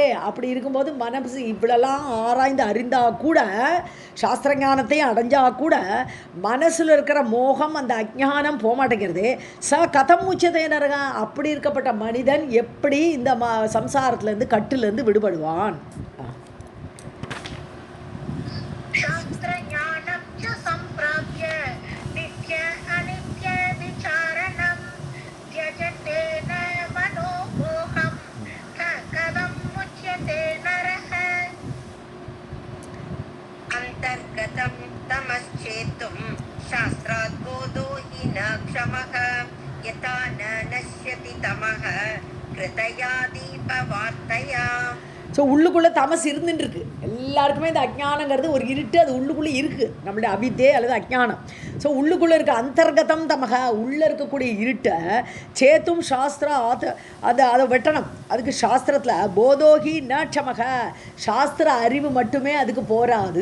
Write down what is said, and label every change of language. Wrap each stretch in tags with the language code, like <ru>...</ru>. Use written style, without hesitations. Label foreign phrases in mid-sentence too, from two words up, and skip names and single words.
<ta>அப்படி இருக்கும்போது மனசு இவ்வளோலாம் ஆராய்ந்து அறிந்தால் கூட, சாஸ்திரஞானத்தையும் அடைஞ்சால் கூட மனசில் இருக்கிற மோகம் அந்த அஜ்ஞானம் போகமாட்டேங்கிறது.</ta> <sa>कथं मुच्यते नरः,</sa> <ta>அப்படி இருக்கப்பட்ட மனிதன் எப்படி இந்த சம்சாரத்துலேருந்து கட்டுலேருந்து விடுபடுவான்?</ta> <sa>शास्त्रज्ञानं च सम्प्राप्य नित्य अनित्य विचारणं त्यजते न मनोमोहं कथं मुच्यते नरः अन्तर्गतं तमश्चेतुं शास्त्रात् बोधो हि न क्षमः यथा न नश्यति तमः कृतया दीपवार्तया.</sa> <ta>ஸோ உள்ளுக்குள்ளே தமஸ் இருந்துட்டுருக்கு. எல்லாருக்குமே இந்த அஜ்ஞானங்கிறது ஒரு இருட்டு, அது உள்ளுக்குள்ளே இருக்குது, நம்மளுடைய அவித்தே அல்லது அஜ்ஞானம். ஸோ உள்ளுக்குள்ளே இருக்க</ta> <sa>अन्तर्गतं तमः,</sa> <ta>உள்ளே இருக்கக்கூடிய இருட்டை சேத்தும் சாஸ்திர அதை வெட்டணும். அதுக்கு சாஸ்திரத்தில்</ta> <sa>बोधोहि न क्षमः,</sa> <ta>சாஸ்திர அறிவு மட்டுமே அதுக்கு போராது.</ta>